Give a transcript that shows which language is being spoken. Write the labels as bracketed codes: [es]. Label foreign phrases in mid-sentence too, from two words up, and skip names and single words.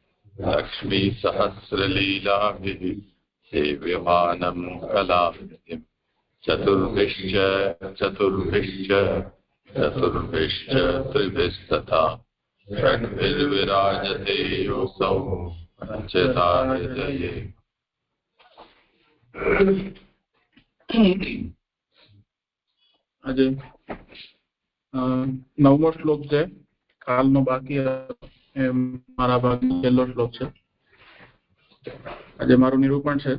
[sa] लक्ष्मीसहस्रलीलाभिः सेव्यमानं कलानिधिम् चतुर्भिश्च त्रिभिस्तथा षड्भिर्विराजते योऽसौ पञ्चतायतये। [gu] આજે નવમો શ્લોક છે, કાલનો બાકી મારા ભાગનો છેલ્લો શ્લોક છે. આજે મારું નિરૂપણ છે.